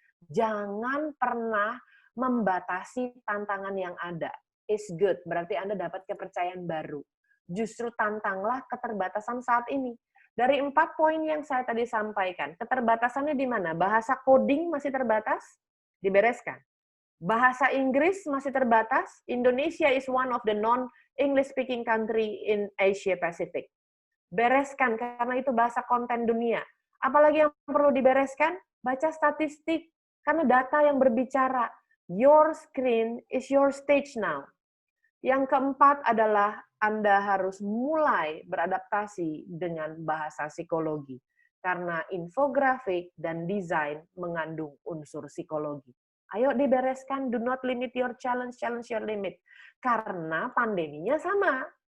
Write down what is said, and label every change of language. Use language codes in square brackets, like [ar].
[id] Jangan pernah membatasi tantangan yang ada. [en] Is good, [id] berarti Anda dapat kepercayaan baru. Justru tantanglah keterbatasan saat ini. Dari 4 poin yang saya tadi sampaikan, keterbatasannya di mana? Bahasa coding masih terbatas? Dibereskan. Bahasa Inggris masih terbatas? [en] Indonesia is one of the non-English speaking country in Asia Pacific. [id] Bereskan, karena itu bahasa konten dunia. Apalagi yang perlu dibereskan? Baca statistik, karena data yang berbicara. [en] Your screen is your stage now. [id] Yang keempat adalah Anda harus mulai beradaptasi dengan bahasa psikologi. Karena infografik dan desain mengandung unsur psikologi. Ayo dibereskan, [en] do not limit your challenge, challenge your limit. [id] Karena pandeminya sama.